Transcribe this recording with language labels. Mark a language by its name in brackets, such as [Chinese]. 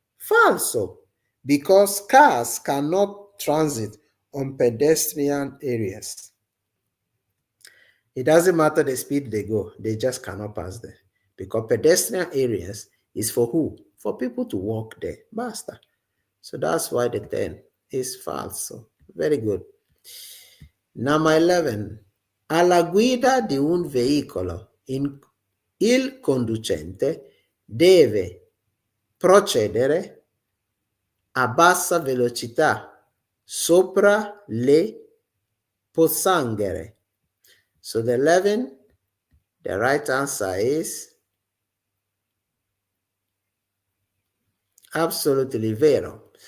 [English] Falso, because cars cannot transit on pedestrian areas. It doesn't matter the speed they go, they just cannot pass there. Because pedestrian areas is for who? For people to walk there. Basta. So that's why the 10 is falso. Very good. Number 11. [Italian] Alla guida di un veicolo, il conducente deve procedere a bassa velocità sopra le pozzanghere. [English] So the 11, the right answer is absolutely vero.